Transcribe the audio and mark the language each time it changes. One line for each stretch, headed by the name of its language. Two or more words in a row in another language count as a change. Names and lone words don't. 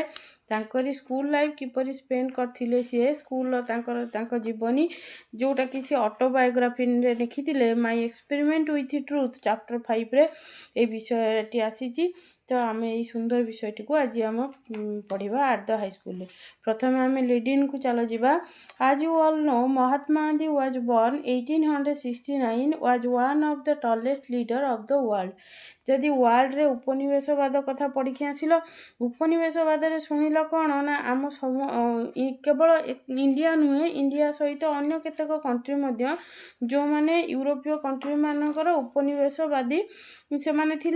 Odia: ତାଙ୍କରି
English: school life
Odia: କିପରି ସ୍ପେଣ୍ଡ କରିଥିଲେ ସିଏ ସ୍କୁଲର ତାଙ୍କ ଜୀବନୀ, ଯେଉଁଟାକି ସେ ଅଟୋବାୟୋଗ୍ରାଫିରେ ଲେଖିଥିଲେ ମାଇ ଏକ୍ସପେରିମେଣ୍ଟ ୱିଥ୍ ଟ୍ରୁଥ୍ ଚାପ୍ଟର 5ରେ এই ବିଷୟଟି ଆସିଛି। ତ ଆମେ এই ସୁନ୍ଦର ବିଷୟଟିକୁ ଆଜି ଆମ ପଢ଼ିବା
English: at the high school-re.
Odia: ପ୍ରଥମେ ଆମେ ଲିଡ଼ିଂକୁ ଚାଲ ଯିବା।
English: As you all know, Mahatma Gandhi was born 1869, was one of the tallest leader of the world.
Odia: ଯଦି ୱାର୍ଲଡରେ ଉପନିବେଶବାଦ କଥା ପଢ଼ିକି ଆସିଲ, ଉପନିବେଶବାଦରେ ଶୁଣିଲ କ'ଣ ନା ଆମ କେବଳ ଇଣ୍ଡିଆ ନୁହେଁ, ଇଣ୍ଡିଆ ସହିତ ଅନ୍ୟ କେତେକ କଣ୍ଟ୍ରି ମଧ୍ୟ ଯେଉଁମାନେ ୟୁରୋପୀୟ କଣ୍ଟ୍ରିମାନଙ୍କର ଉପନିବେଶବାଦୀ ସେମାନେ ଥିଲେ।